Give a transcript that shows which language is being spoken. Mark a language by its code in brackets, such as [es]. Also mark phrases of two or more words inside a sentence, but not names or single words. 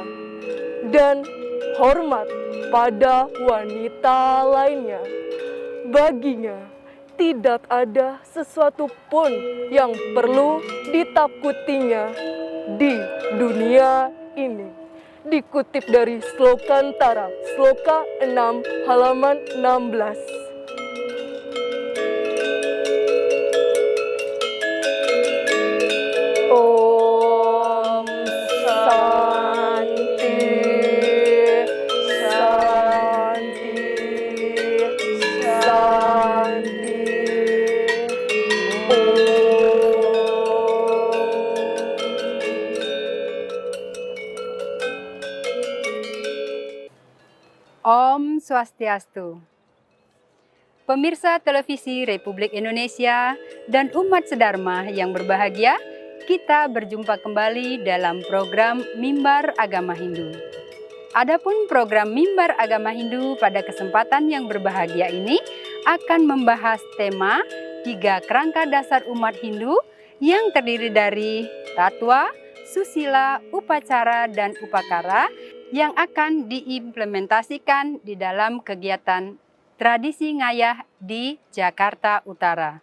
[id] Dan hormat pada wanita lainnya. Baginya tidak ada sesuatu pun yang perlu ditakutinya di dunia ini. Dikutip dari Slokantara, Sloka 6 halaman 16. [sa] Om Santi, Santi, Santi. Om Swastiastu. [id] Pemirsa televisi Republik Indonesia dan umat sedharma yang berbahagia, kita berjumpa kembali dalam program Mimbar Agama Hindu. Adapun program Mimbar Agama Hindu pada kesempatan yang berbahagia ini akan membahas tema 3 kerangka dasar umat Hindu yang terdiri dari tatwa, susila, upacara, dan upakara yang akan diimplementasikan di dalam kegiatan tradisi ngayah di Jakarta Utara.